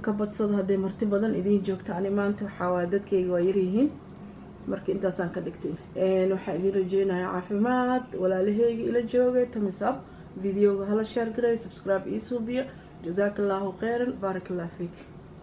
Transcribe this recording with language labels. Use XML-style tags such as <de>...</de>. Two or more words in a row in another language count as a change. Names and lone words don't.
<so>ka badsada haday marti badan idin joogto ani maanta waxa waa dadkayga waa yar yihiin markii intaas aan ka dhigtay waxa idin rajeynayaa caafimaad walaalahayga ila joogay</so> <en>thumbs up</en> <so>videoga hala share gareey subscribe iyo suubiyo</so> <ar>جزاك الله خيرا بارك الله فيك</ar>